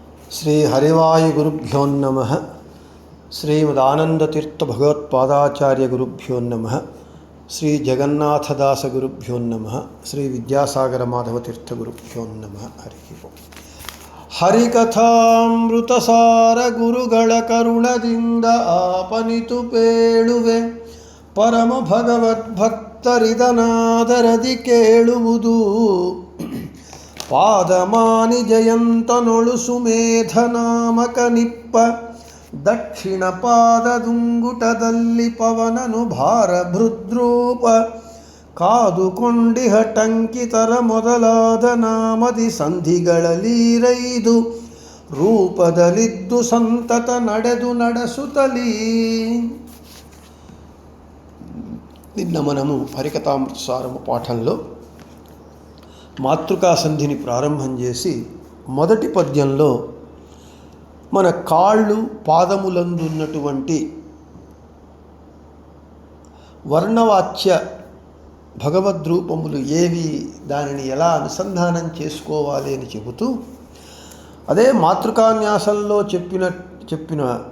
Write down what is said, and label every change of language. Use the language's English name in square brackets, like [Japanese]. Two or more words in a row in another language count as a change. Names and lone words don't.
[Sanskrit] శ్రీ హరివాయుగురుభ్యో నమః. శ్రీమదానందతీర్థ భగవత్పాదాచార్య గురుభ్యో నమః. శ్రీ జగన్నాథదాస గురుభ్యో నమః. శ్రీ విద్యాసాగర మాధవతీర్థ గురుభ్యో నమః. హరి ఓం. [Kannada] ಹರಿಕಥಾಮೃತಸಾರ ಗುರುಗಳ ಕರುಣದಿಂದ ಆಪನಿತು ಪೇಳುವೆ ಪರಮ ಭಗವದ್ಭಕ್ತರಿದನಾದರದಿ ಕೇಳುವುದು ಪಾದಮಾನಿ ಜಯಂತನೊಳು ಸುಮೇಧ ನಾಮಕ ನಿಪ್ಪ ದಕ್ಷಿಣ ಪಾದದುಂಗುಟದಲ್ಲಿ ಪವನನು ಭಾರ ಭೃದ್ರೂಪ ಕಾದುಕೊಂಡಿಹ ಟಂಕಿತರ ಮೊದಲಾದ ನಾಮದಿ ಸಂಧಿಗಳಲೀರೈದು ರೂಪದಲ್ಲಿದ್ದು ಸಂತತ ನಡೆದು ನಡೆಸುತ್ತಲೀ. [Telugu] నిన్న మనము హరికథామృతసారము పాఠంలో మాతృకా సంధిని ప్రారంభం చేసి మొదటి పద్యంలో మన కాళ్ళు పాదములందున్నటువంటి వర్ణవాచ్య భగవద్రూపములు ఏవి, దానిని ఎలా అనుసంధానం చేసుకోవాలి అని చెబుతూ, అదే మాతృకాన్యాసంలో చెప్పిన